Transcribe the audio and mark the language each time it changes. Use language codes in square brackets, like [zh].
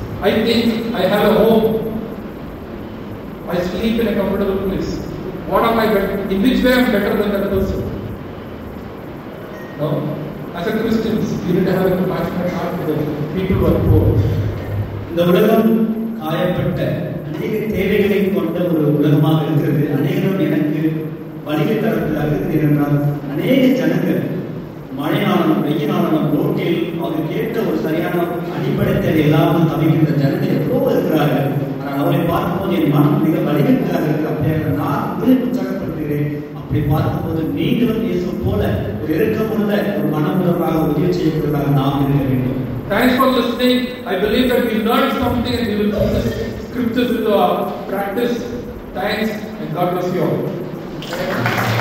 [en] I think I have a home. I sleep in a comfortable place. What am I better? In which way I am better than that person? No. As a Christian, we need to have a compassionate heart for the people who are poor. [ta] இந்த உலகம் காயப்பட்ட அநேக தேவைகளை கொண்ட ஒரு உலகமாக இருக்கிறது. அநேகரும் எனக்கு வழிகள் தரப்பதாக இருக்கிறது என்றால் அநேக ஜனங்கள் மழையானாலும் வெயிலானாலும் ரோட்டில் அவர் கேட்ட ஒரு சரியான அடிப்படை தேவை இல்லாமல் தவிக்கின்ற ஜனங்கள் எவ்வளோ இருக்கிறார்கள். ஆனால் அவரை பார்க்கும்போது என் மனம் மிக வலிமையாக இருக்கு. அப்படியாக நான் உங்களை உற்சாகப்படுத்துகிறேன். அப்படி பார்க்கும்போது நீங்களும் இயேசு போல ஒரு இரக்கமுள்ள ஒரு மனமுள்ளவராக உதவி செய்யப்படுவதாக நாம் இருக்க வேண்டும். [en] Thanks for listening. I believe that we learned something and we will put the scriptures into our practice. Thanks and God bless you all.